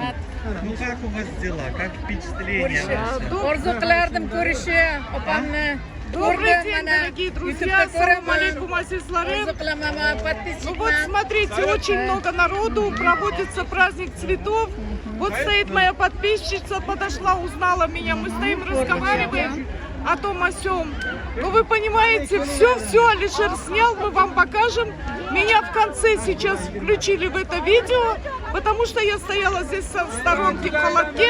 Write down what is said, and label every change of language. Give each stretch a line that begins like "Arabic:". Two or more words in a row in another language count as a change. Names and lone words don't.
Russian: Ну как у вас дела? Как впечатления?
Uzbek: Orzu qilardim ko'rishi opamni.
Russian: Добрый день, дорогие друзья!
Uzbek: Ассаламу алейкум, азизларым. Orzu qilaman,
Russian: Ну вот смотрите, очень много народу, проводится праздник цветов. Вот стоит моя подписчица, подошла, узнала меня, мы стоим, разговариваем о том, о сём. Ну вы понимаете, все Алишер снял, мы вам покажем. Меня в конце сейчас включили в это видео, потому что я стояла здесь со сторонки в холодке.